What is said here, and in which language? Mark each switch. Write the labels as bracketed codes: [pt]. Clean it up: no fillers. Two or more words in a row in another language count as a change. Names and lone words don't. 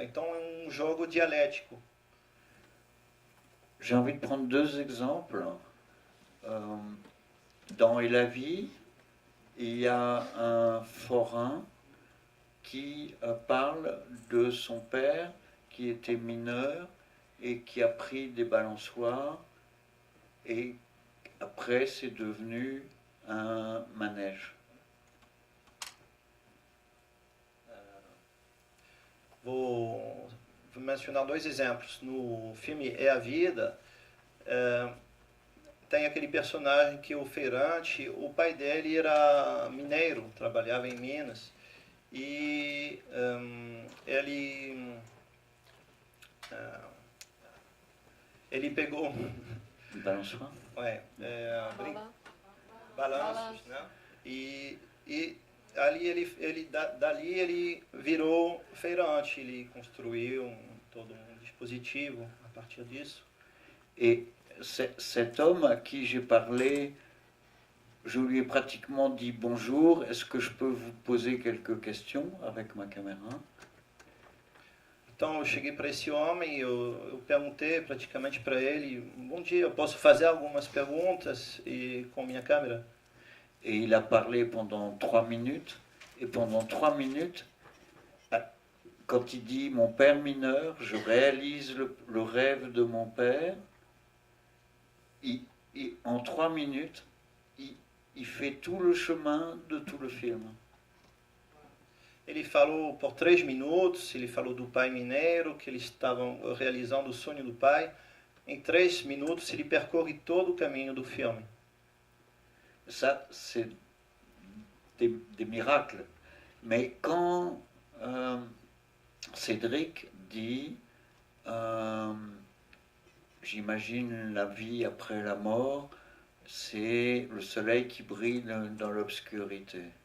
[pt] Então é um jogo dialético. [fr] J'ai envie de prendre deux exemples. Dans Et la vie, il y a un forain qui parle de son père qui était mineur et qui a pris des balançoires et après c'est devenu un manège. [pt] Vou mencionar dois exemplos. No filme É a Vida, tem aquele personagem que é o feirante, o pai dele era mineiro, trabalhava em Minas, e ele pegou [fr] Balançoire? [pt] balanços, né? E ali dali ele virou feirante, ele construiu todo um dispositivo a partir disso. [fr] Et cet homme à qui j'ai parlé, je lui ai pratiquement dit bonjour, est-ce que je peux vous poser quelques questions avec ma caméra? [pt] Então eu cheguei para esse homem, eu perguntei praticamente para ele, bom dia, eu posso fazer algumas perguntas com minha câmera? Et il a parlé pendant 3 minutes, et pendant 3 minutes, quand il dit mon père mineur, je réalise le rêve de mon père, en 3 minutes, il fait tout le chemin de tout le film. Ele falou por 3 minutos, ele falou do pai mineiro, que eles estavam realizando o sonho do pai. Em 3 minutos, ele percorre todo o caminho do filme. [fr] Ça, c'est des miracles. Mais quand Cédric dit j'imagine la vie après la mort, c'est le soleil qui brille dans l'obscurité.